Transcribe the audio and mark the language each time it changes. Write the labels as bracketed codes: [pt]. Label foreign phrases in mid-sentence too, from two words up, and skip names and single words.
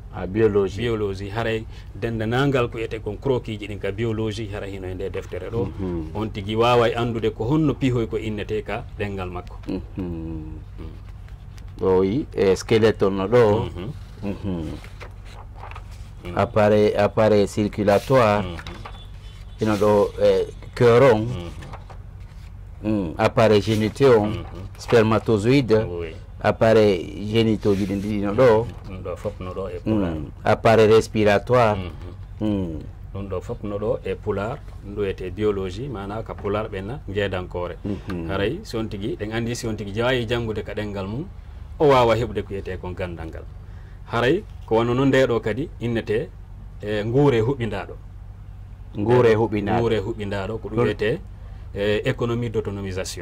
[ff] biologie haray dendanangal ko wiyete kon croquis ji ɗin ka biologie hara hino e nde deftere ɗo on tigi wawa andude ko honno pihoy ko innete ka ɗengal makko oui skeleton no ɗo [fr] appareil circulatoire [ff] ino ɗo cœur on [fr] appareil géniteur [ff] on spermatozoïde appareil génitoji ɗin ɗiɗi no ɗo ɗo fof no ɗo e pular [fr] appareil respiratoire [ff] ɗum ɗo fof no ɗo e pular ɗum ɗo wiyete biologie mana ka pular ɓenna jeedankore haray si on tigui ɗen andi si on tigui jawayi janggude ka ɗengal mum o wawa heɓude ko wiyete kon gandal ngal haray ko wonno noon nde ɗo kadi innete nguure huɓɓindaɗo nguure huɓɓindaɗo ko ɗum wiyete [fr] économie d'autonomisation